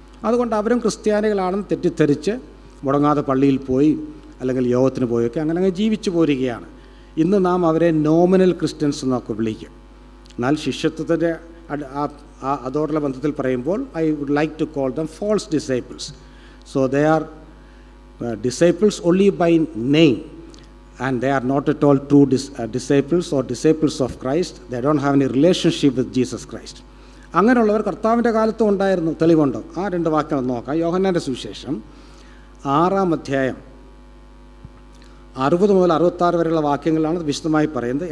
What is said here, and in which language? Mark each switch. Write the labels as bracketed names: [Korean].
[Malayalam] അതുകൊണ്ട് അവരും ക്രിസ്ത്യാനികളാണെന്ന് തെറ്റിദ്ധരിച്ച് മുടങ്ങാതെ പള്ളിയിൽ പോയി അല്ലെങ്കിൽ യോഗത്തിന് പോയൊക്കെ അങ്ങനെ ജീവിച്ചു പോരുകയാണ്. ഇന്ന് നാം അവരെ നോമിനൽ ക്രിസ്ത്യൻസ് എന്നൊക്കെ വിളിക്കും. എന്നാൽ ശിഷ്യത്വത്തിൻ്റെ അതോടുള്ള ബന്ധത്തിൽ പറയുമ്പോൾ [English] I would like to call them false disciples. So they are disciples only by name, and they are not at all true disciples or disciples of Christ. They don't have any relationship with Jesus Christ. [Malayalam] അങ്ങനെയുള്ളവർ കർത്താവിൻ്റെ കാലത്തും ഉണ്ടായിരുന്നു. തെളിവുണ്ടോ? ആ 2 വാക്യം നോക്കാം. യോഹന്നാൻ്റെ സുവിശേഷം 6-ാം അധ്യായം 60 മുതൽ 66 വരെയുള്ള വാക്യങ്ങളാണ് വിശദമായി പറയുന്നത്.